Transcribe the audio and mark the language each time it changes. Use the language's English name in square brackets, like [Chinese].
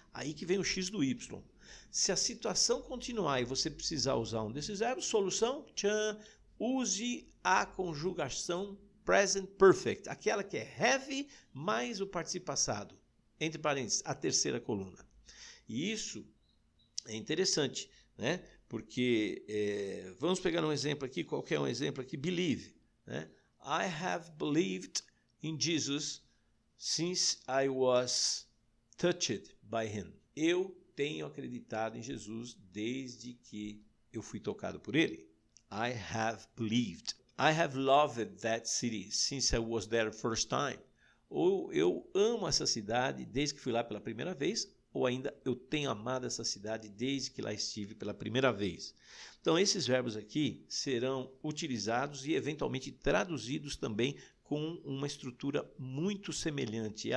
[Portuguese] Aí que vem o X do Y. Se a situação continuar e você precisar usar um desses verbos, solução, use a conjugação Present Perfect, aquela que é have mais o participio passado, entre parênteses, a terceira coluna. E isso é interessante, né? Porque, vamos pegar um exemplo aqui, qualquer um exemplo aqui, believe. Né? [English] I have believed in Jesus since I was touched by him. [Portuguese] Eu tenho acreditado em Jesus desde que eu fui tocado por ele. [English] I have believed. I have loved that city since I was there first time. [Portuguese] Ou eu amo essa cidade desde que fui lá pela primeira vez, ou ainda eu tenho amado essa cidade desde que lá estive pela primeira vez. Então, esses verbos aqui serão utilizados e eventualmente traduzidos também com uma estrutura muito semelhante.